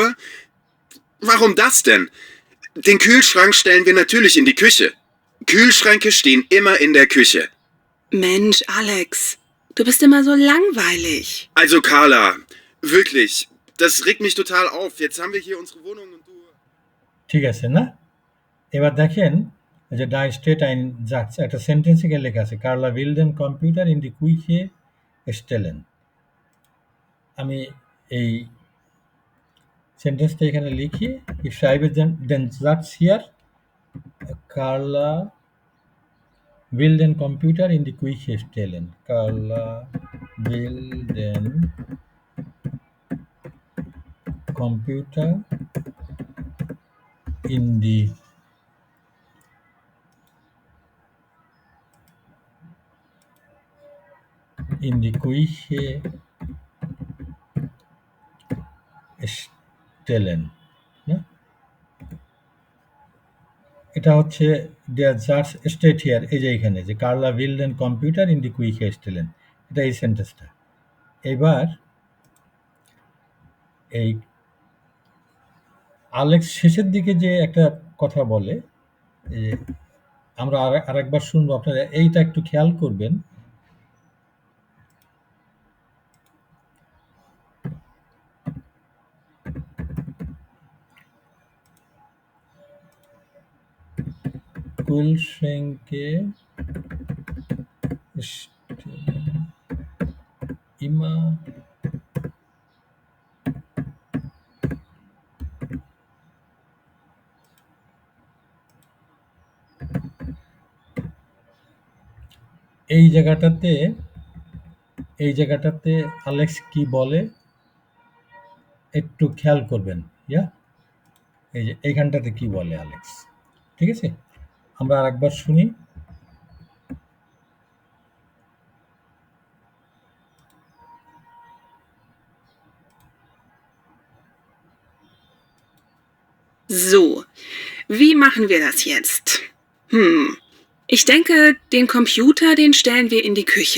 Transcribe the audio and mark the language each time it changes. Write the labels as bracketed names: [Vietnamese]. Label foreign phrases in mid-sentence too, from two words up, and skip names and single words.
[German] Warum das denn? Den Kühlschrank stellen wir natürlich in die Küche. Kühlschränke stehen immer in der Küche. Mensch, Alex, du bist immer so langweilig. Also Carla, wirklich, das regt mich total auf. Jetzt haben wir hier unsere Wohnung und du... [Bangla] ঠিক আছে, না? এবার দেখেন, যে [German] da steht ein Satz, [Bangla] একটা সেন্টেন্সে গিয়ে লেখা আছে, [German] কার্লা will den Computer in die Küche stellen. [Bangla] আমি এই সেন্টেন্সটা এখানে লিখি, [German] ich schreibe den Satz hier, Carla will den Computer in die Küche stellen. Carla will den Computer in die Küche stellen. [Bangla] না? এটা হচ্ছে [German] der Satz steht here, [Bangla] এই যে এখানে, যে [German] Carla will den Computer in die Küche stellen. [Bangla] এটা এই সেন্টেন্সটা। এবার এই আলেক্স শেষের দিকে যে একটা কথা বলে, আমরা আরেকবার শুনবো, আপনারা এইটা একটু খেয়াল করবেন। [German] Kühlschränke stehen immer [Bangla] এই জায়গাটাতে আলেক্স কি বলে একটু খেয়াল করবেন। ইয়া, এই যে এইখানটাতে কি বলে আলেক্স, ঠিক আছে? আমরা আরেকবার শুনি। [German] So, wie machen wir das jetzt? Ich denke, den Computer, den stellen wir in die Küche.